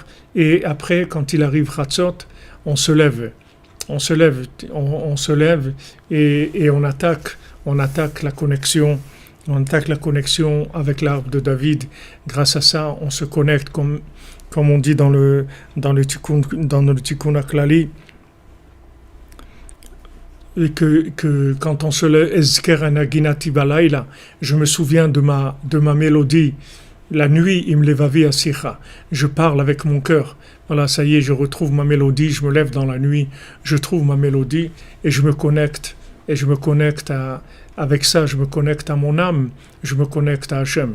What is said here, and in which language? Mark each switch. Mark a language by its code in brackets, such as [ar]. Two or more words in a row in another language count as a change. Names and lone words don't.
[fr] Et après, quand il arrive Chatzot, on se lève et on attaque la connexion on attaque la connexion avec l'arbre de David. Grâce à ça, on se connecte comme on dit dans le Tikkun Aklali, et que quand on se lève, [he] אזכרה נגינתי בלילה, [fr] je me souviens de ma mélodie. La nuit, [he] עם לבבי אשיחה. [fr] Je parle avec mon cœur. Voilà, ça y est, je retrouve ma mélodie. Je me lève dans la nuit, je trouve ma mélodie et je me connecte. Et je me connecte avec ça, je me connecte à mon âme, je me connecte à Hachem.